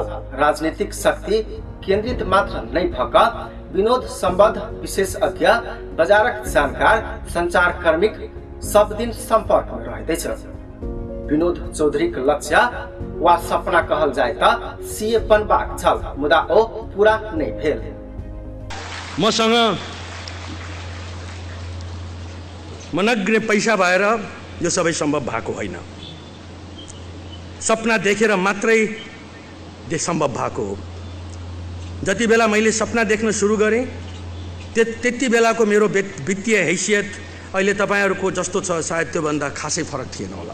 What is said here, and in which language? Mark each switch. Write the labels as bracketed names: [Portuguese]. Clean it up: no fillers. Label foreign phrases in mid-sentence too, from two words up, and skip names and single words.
[Maithili] राजनीतिक शक्ति केंद्रित मात्र नहीं भ क विनोद संबद्ध विशेषज्ञ, बाजारक जानकार, संचार कर्मिक सब दिन संपर्क में रहैत छथि। विनोद चौधरी के लक्ष्य वा सपना कहल जाय त सीए बनबाक छल। मुदा ओ पूरा नहीं भेल। [Nepali] मसँग मनग्ने पैसा भएर यो सबै सम्भव भएको होइन। सपना देखेर मात्रै यो सम्भव भएको हो। जति बेला मैले सपना देख्न सुरु गरेँ त्यति बेलाको मेरो वित्तीय हैसियत अहिले तपाईँहरूको जस्तो छ सायद त्योभन्दा खासै फरक थिएन होला।